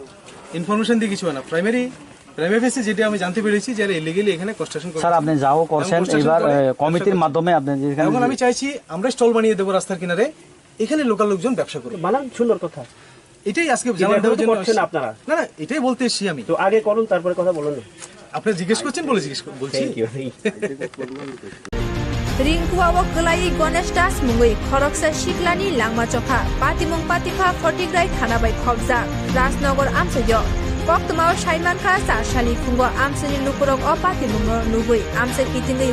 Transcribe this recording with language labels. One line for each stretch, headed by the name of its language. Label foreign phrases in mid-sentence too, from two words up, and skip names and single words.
Bangla: ইনফরমেশন দিয়ে কিছু হয় না,
English: primary basis
Bangla: যেটা আমি জানতে পেরেছি যারা ইলিগালি এখানে কনস্ট্রাকশন করছে। স্যার আপনি যাও করছেন, এবার কমিটির মাধ্যমে আপনি এখন আমি চাইছি আমরা স্টল বানিয়ে দেবো রাস্তার কিনারে, এখানে লোকাল লোকজন ব্যবসা করবে। বানান সুন্দর কথা, এটাই আজকে জানার দেওয়ার জন্য করছেন আপনারা। না না, এটাই বলতে এসেছি আমি। তো আগে করুন, তারপরে কথা বলুন। আপনি জিজ্ঞেস করছেন বলে বলছি।
Kok Borok: रिंकु आवक गलाई गणेश दास मुंगई खरकसा शिकलानी लांगमा चखा पातिमुंग पातिफा फटिग्राई थाना बाई खबजा राजनगर आमसयो कक्तमाव साइमानखा सारसाली खुंगो आमसनि लुकुरक अ पातिमुंग नुगै आमसे कितिंगै